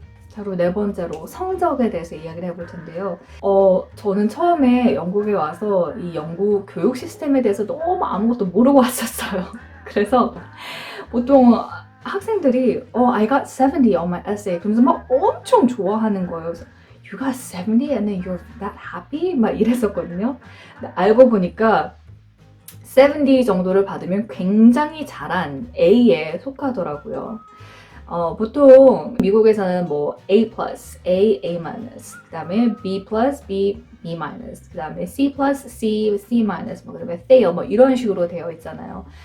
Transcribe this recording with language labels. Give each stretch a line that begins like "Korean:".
Korean: 자, 그리고 네 번째로 성적에 대해서 이야기를 해볼 텐데요. 저는 처음에 영국에 와서 이 영국 교육 시스템에 대해서 너무 아무것도 모르고 왔었어요. 그래서 보통 학생들이
English: I got 70 on my essay
Korean: 그러면서 막 엄청 좋아하는 거예요.
English: 그래서 You got 70 and then you're that happy?
Korean: 막 이랬었거든요. 근데 알고 보니까 70 정도를 받으면 굉장히 잘한 A에 속하더라고요. 보통 미국에서는 뭐 A+, A, A-, 그 다음에 B+, B, B-, 그 다음에 C+, C, C-, 뭐 그다음에 fail 뭐 이런 식으로 되어 있잖아요.